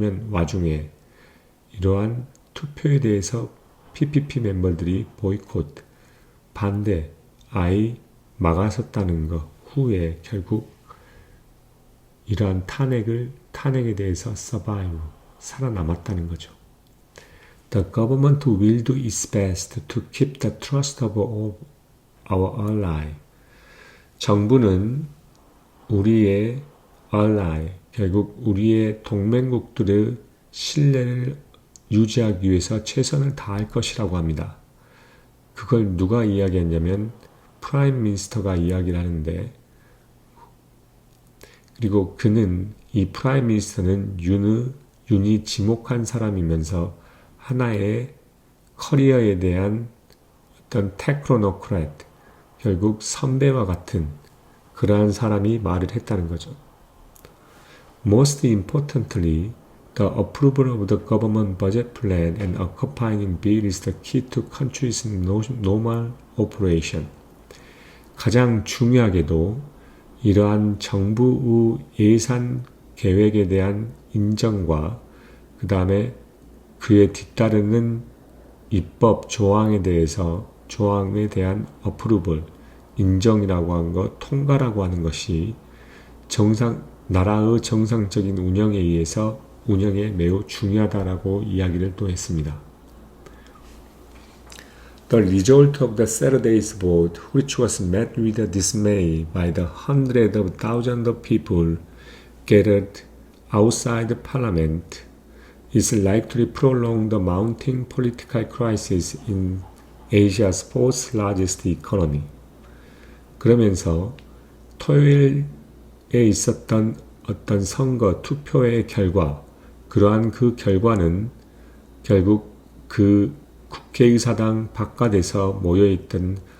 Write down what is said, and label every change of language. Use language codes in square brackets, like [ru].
[ko] 와중에 이러한 투표에 대해서 PPP 멤버들이 보이콧, 반대, 막아섰다는 것 후에 결국 이러한 탄핵에 대해서 survive, 살아남았다는 거죠. [en] The government will do its best to keep the trust of our ally. [ko] 정부는 우리의 ally, 결국 우리의 동맹국들의 신뢰를 유지하기 위해서 최선을 다할 것이라고 합니다. 그걸 누가 이야기했냐면 프라임 미니스터가 이야기를 하는데, 그리고 이 프라임 미니스터는 윤이 지목한 사람이면서 하나의 커리어에 대한 어떤 테크노크래트, 결국 선배와 같은 그러한 사람이 말을 했다는 거죠. [en] Most importantly, the approval of the government budget plan and accompanying bill is the key to country's normal operation. [ko] 가장 중요하게도 이러한 정부의 예산 계획에 대한 인정과 그 다음에 그에 뒤따르는 입법 조항에 대한 approval, 인정이라고 하는 것, 통과라고 하는 것이 나라의 정상적인 운영에 매우 중요하다라고 이야기를 또 했습니다. [en] The result of the Saturday's vote, which was met with dismay by the hundreds of thousands of people gathered outside Parliament, is likely to prolong the mounting political crisis in Asia's fourth largest economy. [ko] 그러면서 토요일에 있었던 어떤 선거 투표의 결과, 그러한 그 결과는 결국 그 국회의사당 바깥에서 모여있던